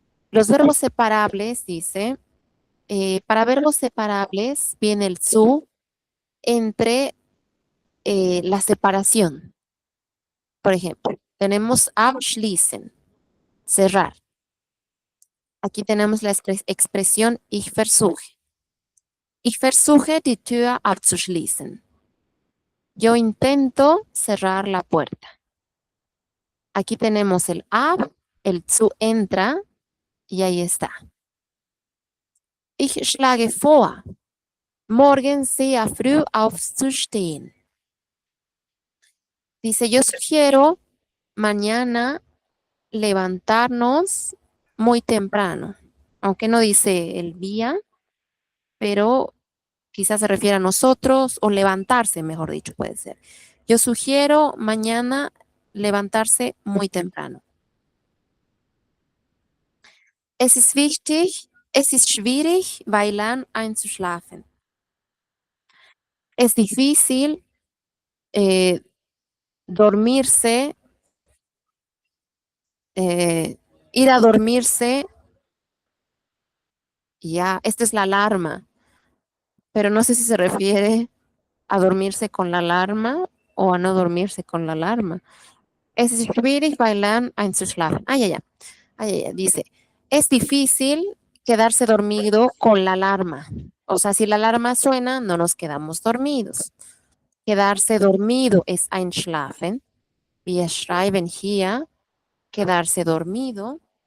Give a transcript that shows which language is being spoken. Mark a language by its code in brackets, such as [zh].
[es] Los verbos separables, dice, para verbos separables viene el zu entre la separación. Por ejemplo, tenemos abschließen, cerrar. Aquí tenemos la expresión ich versuche. [de] Ich versuche die Tür abzuschließen. [es] Yo intento cerrar la puerta. Aquí tenemos el ab, el zu entra y ahí está. [de] Ich schlage vor, morgen sehr früh aufzustehen. [es] Dice, yo sugiero mañana levantarnos muy temprano. Aunque no dice el día, pero quizás se refiere a nosotros o levantarse, mejor dicho, puede ser. Yo sugiero mañana levantarse muy temprano. [de] Es ist wichtig, es ist schwierig, bailar einzuschlafen. [es] Es difícil dormirse, ir a dormirse. Ya, esta es la alarma, pero no sé si se refiere a dormirse con la alarma o a no dormirse con la alarma. [de] Es schwierig bailar einzuschlafen. [es] Ah, ya, ya. Ah, ya, ya. Dice, es difícil quedarse dormido con la alarma. O sea, si la alarma suena, no nos quedamos dormidos. Quedarse dormido es einschlafen. [de] Wir schreiben hier, [es] quedarse dormido.